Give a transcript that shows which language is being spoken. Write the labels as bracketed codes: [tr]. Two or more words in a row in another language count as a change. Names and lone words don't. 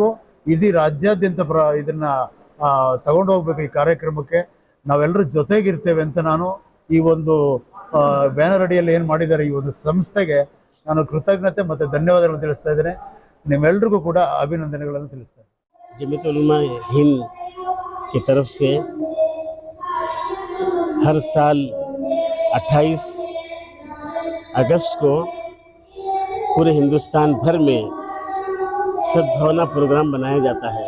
[kn] ಇಡೀ ರಾಜ್ಯಾದ್ಯಂತ ಇದನ್ನು ತಗೊಂಡು ಹೋಗ್ಬೇಕು. ಈ ಕಾರ್ಯಕ್ರಮಕ್ಕೆ ನಾವೆಲ್ಲರೂ ಜೊತೆಗಿರ್ತೇವೆ ಅಂತ ನಾನು ಈ ಒಂದು ಬ್ಯಾನರ್ ಅಡಿಯಲ್ಲಿ ಏನು ಮಾಡಿದ್ದಾರೆ ಈ ಒಂದು ಸಂಸ್ಥೆಗೆ ನಾನು ಕೃತಜ್ಞತೆ ಮತ್ತು ಧನ್ಯವಾದಗಳನ್ನು ತಿಳಿಸ್ತಾ ಇದ್ದೇನೆ. ನಿಮ್ಮೆಲ್ಲರಿಗೂ ಕೂಡ ಅಭಿನಂದನೆಗಳನ್ನು ತಿಳಿಸ್ತೇನೆ. [hi] जमीयत उलमा हिंद की तरफ से हर साल 28 अगस्त को पूरे हिंदुस्तान भर में सद्भावना प्रोग्राम बनाया जाता है।